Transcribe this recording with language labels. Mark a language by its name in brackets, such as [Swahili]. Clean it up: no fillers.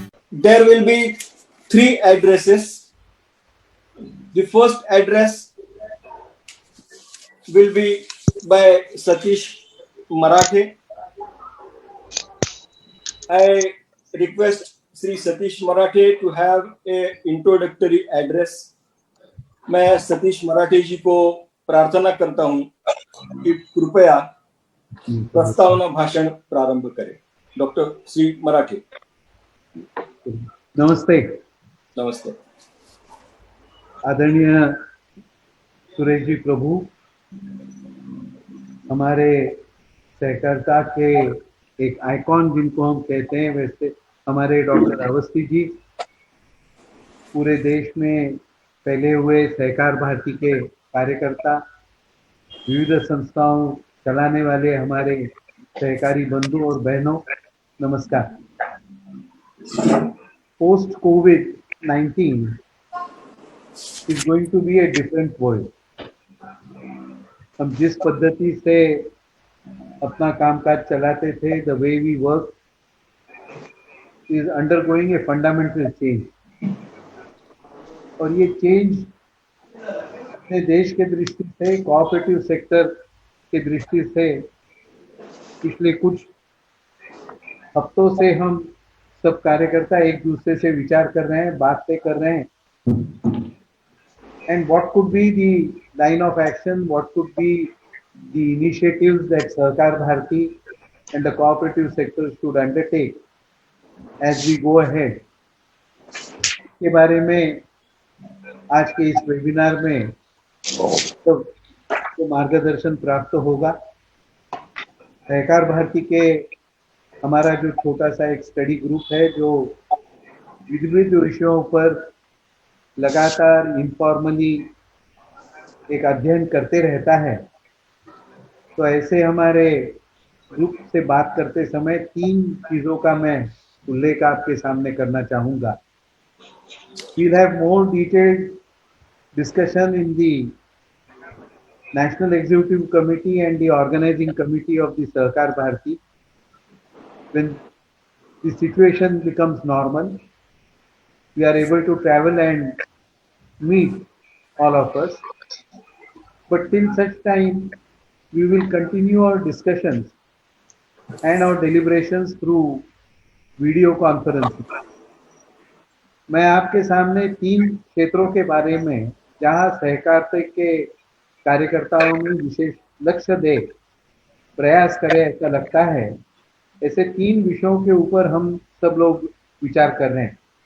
[English] there will be 3 addresses. The first address will be by Satish Marathe. I request Sri Satish Marathe to have a introductory address. [Hindi] मैं सतीश मराठे जी को प्रार्थना करता हूं कि कृपया प्रस्तावना भाषण प्रारंभ करें. डॉक्टर श्री मराठे. नमस्ते. नमस्ते. आदरणीय सुरेश जी प्रभु, हमारे सहकारिता के एक आइकॉन जिनको हम कहते हैं, वैसे हमारे डॉक्टर अवस्थी जी, पूरे देश में फैले हुए सहकार भारती के कार्यकर्ता, विविध संस्थाओं चलाने वाले हमारे सहकारी बंधु और बहनों, नमस्कार. [English] Post कोविड-19 is going to be a different world. [Hindi] हम जिस पद्धति से अपना कामकाज चलाते थे, [English] the way we work is undergoing a fundamental change. [Hindi] और ये चेंज अपने देश के दृष्टि से, कोऑपरेटिव सेक्टर के दृष्टि से पिछले कुछ हफ्तों से हम सब कार्यकर्ता एक दूसरे से विचार कर रहे हैं, बातें कर रहे हैं. [English] And what could be the line of action, what could be the initiatives that Sahakar Bharati and the cooperative sector should undertake as we go ahead. [Hindi] के बारे में आज के इस वेबिनार में तो मार्गदर्शन प्राप्त होगा. सहकार भारती के हमारा जो छोटा सा एक स्टडी ग्रुप है जो विविध विषयों पर लगातार इनफॉर्मली एक अध्ययन करते रहता है, तो ऐसे हमारे ग्रुप से बात करते समय 3 चीज़ों का मैं उल्लेख आपके सामने करना चाहूँगा. [English] We'll have more detailed discussion in the National Executive Committee and the Organizing Committee of the Sahakar Bharati. When the situation becomes normal, we are able to travel and meet all of us. But till such time, we will continue our discussions and our deliberations through video conferencing. [Hindi] मैं आपके सामने 3 क्षेत्रों के बारे में जहां सहकारिता के कार्यकर्ताओं ने विशेष लक्ष्य दे प्रयास करे ऐसा लगता है, ऐसे 3 विषयों के ऊपर हम सब लोग विचार कर रहे हैं.